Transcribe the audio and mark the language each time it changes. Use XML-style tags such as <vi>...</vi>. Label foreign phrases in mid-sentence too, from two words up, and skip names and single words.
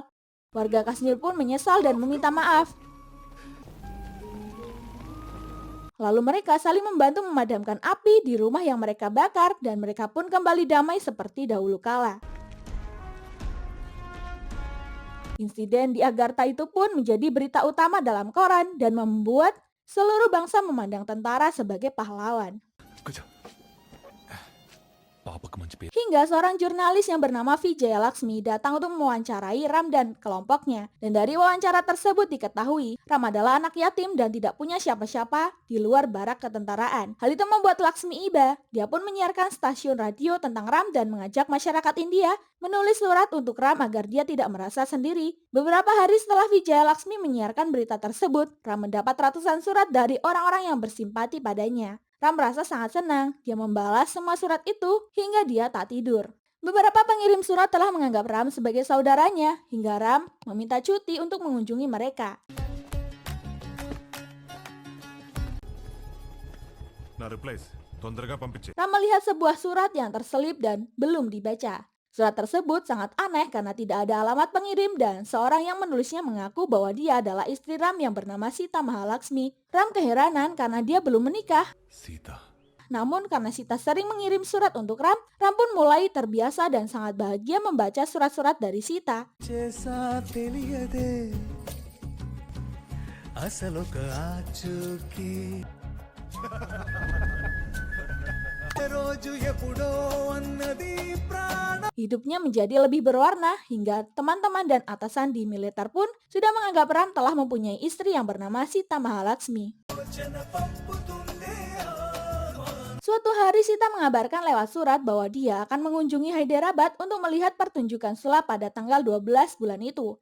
<id>Warga Kashmir pun menyesal dan meminta maaf. Lalu mereka saling membantu memadamkan api di rumah yang mereka bakar dan mereka pun kembali damai seperti dahulu kala. Insiden di Agartha itu pun menjadi berita utama dalam koran dan membuat seluruh bangsa memandang tentara sebagai pahlawan. 그죠 पापक मंच पे Hingga seorang jurnalis yang bernama Vijaya Laksmi datang untuk mewawancarai Ram dan kelompoknya. Dan dari wawancara tersebut diketahui, Ram adalah anak yatim dan tidak punya siapa-siapa di luar barak ketentaraan. Hal itu membuat Laksmi iba. Dia pun menyiarkan stasiun radio tentang Ram dan mengajak masyarakat India menulis surat untuk Ram agar dia tidak merasa sendiri. Beberapa hari setelah Vijaya Laksmi menyiarkan berita tersebut, Ram mendapat ratusan surat dari orang-orang yang bersimpati padanya. Ram merasa sangat senang, dia membalas semua surat itu hingga dia tak tidur. Beberapa pengirim surat telah menganggap Ram sebagai saudaranya, hingga Ram meminta cuti untuk mengunjungi mereka.</id> <te>నా రిప్లైస్ తొందరగా పంపించే</te> <id>Ram melihat sebuah surat yang terselip dan belum dibaca. Surat tersebut sangat aneh karena tidak ada alamat pengirim dan seorang yang menulisnya mengaku bahwa dia adalah istri Ram yang bernama Sita Mahalaksmi. Ram keheranan karena dia belum menikah. సీత Namun karena Sita sering mengirim surat untuk Ram, Ram pun mulai terbiasa dan sangat bahagia membaca surat-surat dari Sita.</id> <te>చేసా తెలియదే అసలొక ఆచూకీ రోజు ఎప్పుడో అన్నది ప్రాణ</te> <id>Hidupnya menjadi lebih berwarna hingga teman-teman dan atasan di militer pun sudah menganggap Ram telah mempunyai istri yang bernama Sita Mahalaksmi. Suatu hari Sita mengabarkan lewat surat bahwa dia akan mengunjungi Hyderabad untuk melihat pertunjukan sulap pada tanggal 12 bulan itu.</id>